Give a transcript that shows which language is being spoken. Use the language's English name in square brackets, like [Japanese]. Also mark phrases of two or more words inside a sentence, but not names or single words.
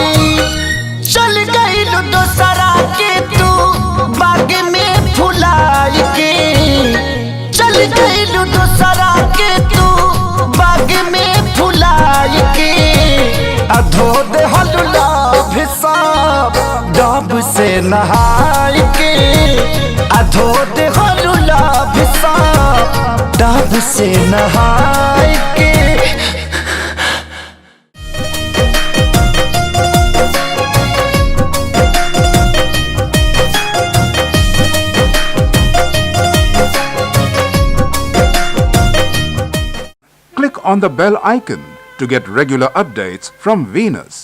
[Bhojpuri] चल गई दोसरा के तू बाग में फुलाई के, चल गई दोसरा के तू बाग में फुलाई के। धो दे हलुला भी सब डब से नहाई के, धो दे हलुला भी सब डब से नहाई के। [English] Click on the bell icon to get regular updates from Venus.